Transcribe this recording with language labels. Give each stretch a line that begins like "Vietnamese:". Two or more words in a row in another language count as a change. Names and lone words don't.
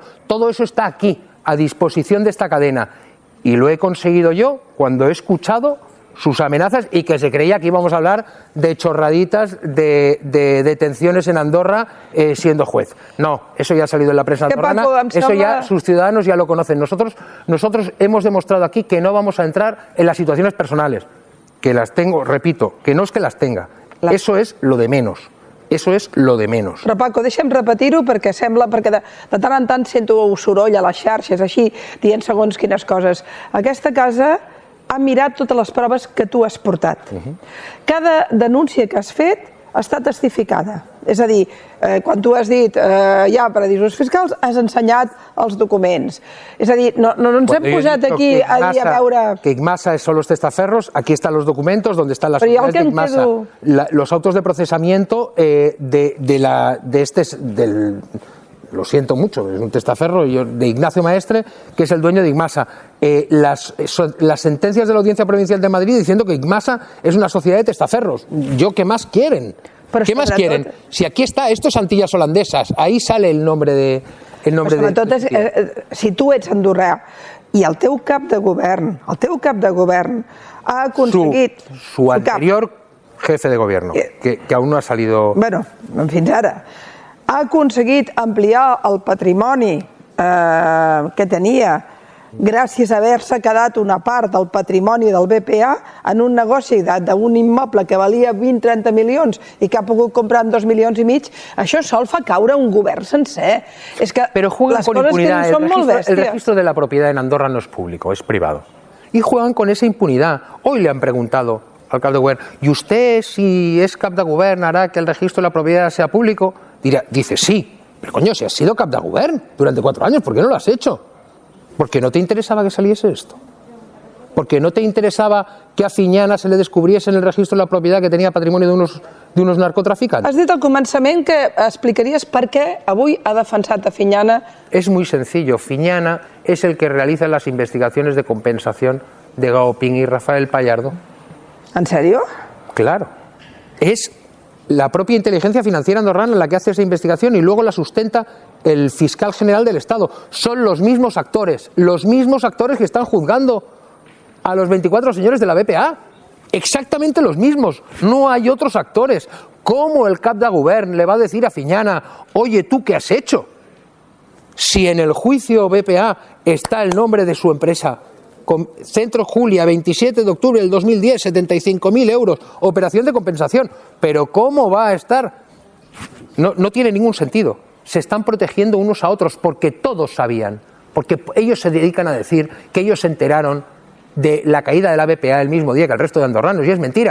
Spanish: Todo eso está aquí, a disposición de esta cadena. Y lo he conseguido yo cuando he escuchado sus amenazas y que se creía que íbamos a hablar de chorraditas de detenciones en Andorra siendo juez. No, eso ya ha salido en la prensa andorrana, eso ya sus ciudadanos ya lo conocen. Nosotros hemos demostrado aquí que no vamos a entrar en las situaciones personales, que las tengo, repito, que no es que las tenga, eso es lo de menos. Eso és lo de menos.
Catalan: Però Paco, deixa'm repetir-ho perquè sembla, perquè de tant en tant sento soroll a les xarxes, així, dient segons quines coses. Aquesta casa ha mirat totes les proves que tu has portat. Cada denúncia que has fet està testificada. És a dir, quan tu has dit hi ha paradisos fiscals, has ensenyat els documents. És a dir, no ens hem posat aquí a veure...
Spanish: Que Igmasa son los testaferros, aquí están los documentos donde están las unidades de Igmasa. Los autos de procesamiento lo siento mucho, es un testaferro de Ignacio Maestre, que es el dueño de Igmasa. Las sentencias de la Audiencia Provincial de Madrid diciendo que Igmasa es una sociedad de testaferros. ¿Qué más quieren? ¿Qué más quieren? Si aquí está, esto es Antillas holandesas, ahí sale el nombre de...
Catalan: Si tu ets andorrà i el teu cap de govern ha aconseguit...
Spanish: Su anterior jefe de gobierno, que aún no ha salido...
Catalan: Bueno, fins ara. Ha aconseguit ampliar el patrimoni que tenia gràcies a haver-se quedat una part del patrimoni del BPA en un negoci d'un immoble que valia 20-30 milions i que ha pogut comprar en 2,5 milions, això sol fa caure un govern sencer. És que les coses que diuen són molt bèsties.
Spanish: El registro de la propiedad en Andorra no es público, es privado. Y juegan con esa impunidad. Hoy le han preguntado al
Catalan: cap de govern,
Spanish: ¿y usted, si es
Catalan: cap de govern,
Spanish: hará que el registro de la propiedad sea público? Dice, sí, pero coño, si has sido
Catalan: cap de govern
Spanish: durante 4 años, ¿por qué no lo has hecho? ¿Porque no te interesaba que saliese esto? ¿Porque no te interesaba que a Fiñana se le descubriese en el registro de la propiedad que tenía patrimonio de unos narcotraficantes?
Catalan: Has dit al començament que explicaries per què avui ha defensat a Fiñana.
Spanish: Es muy sencillo. Fiñana es el que realiza las investigaciones de compensación de Gao Ping y Rafael Pallardo. ¿En serio? Claro. Es la propia inteligencia financiera andorrana la que hace esa investigación y luego la sustenta el fiscal general del Estado. Son los mismos actores que están juzgando a los 24 señores de la BPA. Exactamente los mismos. No hay otros actores. ¿Cómo el
Catalan: cap de govern
Spanish: le va a decir a Fiñana, oye, ¿tú qué has hecho? Si en el juicio BPA está el nombre de su empresa, Centro Julia, 27 de octubre del 2010, 75.000 euros, operación de compensación. Pero ¿cómo va a estar? No tiene ningún sentido. Se están protegiendo unos a otros porque todos sabían, porque ellos se dedican a decir que ellos se enteraron de la caída de la BPA el mismo día que el resto de andorranos, y es mentira.